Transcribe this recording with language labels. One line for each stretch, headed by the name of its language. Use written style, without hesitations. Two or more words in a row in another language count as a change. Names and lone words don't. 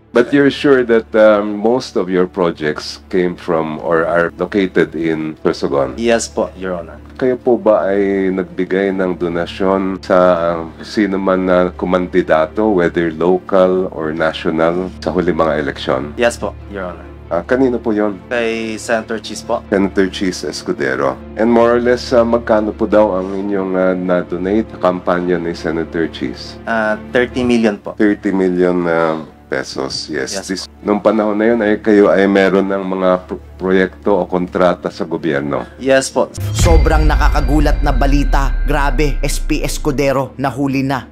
English: But you're sure that most of your projects came from or are located in Sorsogon? Yes po, Your Honor.
Filipino: Kayo po ba ay nagbigay ng donasyon sa sino man na kumandidato,
English: whether local or national,
Filipino: sa huli mga eleksyon?
English: Yes po, Your Honor.
Filipino: Kanino po yon? Kay Senator Cheese po. Senator Cheese Escudero.
English: And more or less,
Filipino: magkano po daw ang inyong na-donate kampanya ni Senator Cheese? 30 million po.
English: 30 million pesos, yes. Yes.
Filipino: Nung panahon na yun, kayo ay meron ng mga proyekto o kontrata sa gobyerno.
English: Yes po.
Filipino: Sobrang nakakagulat na balita. Grabe, SP Escudero nahuli na.